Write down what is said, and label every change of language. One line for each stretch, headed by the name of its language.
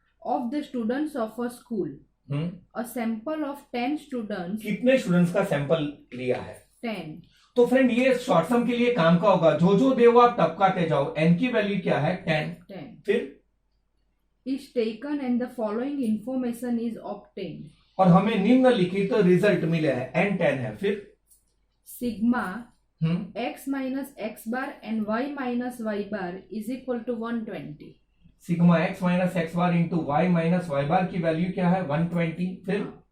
English: of the students of a school. A sample of 10 students.
Hindi: कितने students का sample लिया है? 10. तो फ्रेंड ये शॉर्ट सम के लिए काम का होगा. जो जो दे वो आप टपकाते जाओ. एन की वैल्यू क्या है? 10. फिर
English: is taken and the following information is obtained.
Hindi: और हमें निम्नलिखित रिजल्ट मिले हैं. एन 10 है. फिर
English: Sigma x minus X bar and y minus y bar is equal to 120.
Hindi: Sigma x minus x bar into Y minus Y बार की value क्या है? 120. फिर